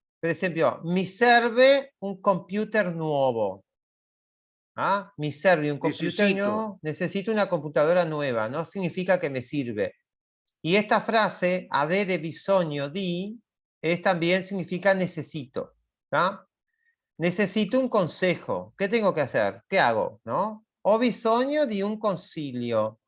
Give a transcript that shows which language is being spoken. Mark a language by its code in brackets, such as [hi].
[it] Per esempio, mi serve un computer nuovo. Mi serve un computer nuevo. [es] Necesito una computadora nueva. No significa que me sirve. Y esta frase, [it] avere bisogno di, [es] también significa necesito. Necesito un consejo. ¿Qué tengo que hacer? ¿Qué hago? ¿No? [it] Ho bisogno di un consiglio.